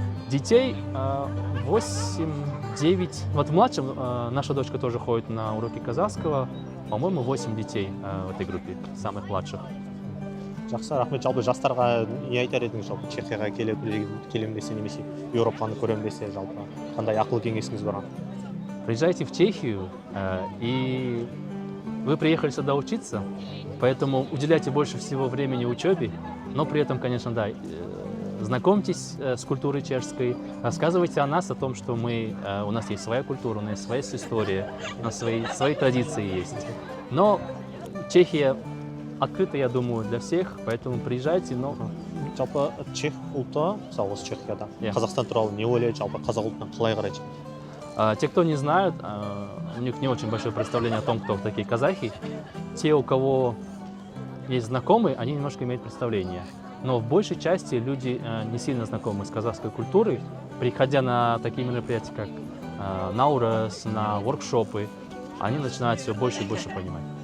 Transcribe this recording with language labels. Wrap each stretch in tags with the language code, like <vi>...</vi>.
<ru>Детей 8-9. Вот младшим наша дочка тоже ходит на уроки казахского. По-моему, 8 детей в этой группе, самых младших.</ru> <kk>жақсы рахмет жалпы жастарға не айтар едіңіз жалпы Чехияға келемін десе немесе Еуропаны көремін десе жалпы қандай ақыл кеңесіңіз бар?</kk> <ru>Приезжайте в Чехию, и вы приехали сюда учиться, поэтому уделяйте больше всего времени учебе, но при этом, конечно, да, знакомьтесь с культурой чешской, рассказывайте о нас, о том, что у нас есть своя культура, у нас есть своя история, у нас свои традиции есть. Но Чехия открыта, я думаю, для всех, поэтому приезжайте, но...</ru> <kk>Жалпы чех ұлты, мысалы осы Чехияда, Иә. Қазақстан туралы не ойлайды, жалпы қазақ ұлтына қалай қарайды?</kk> <ru>Те, кто не знают, у них не очень большое представление о том, кто такие казахи. Те, у кого есть знакомые, они немножко имеют представление. Но в большей части люди не сильно знакомы с казахской культурой. Приходя на такие мероприятия, как Наурыз, на воркшопы, они начинают все больше и больше понимать.</ru>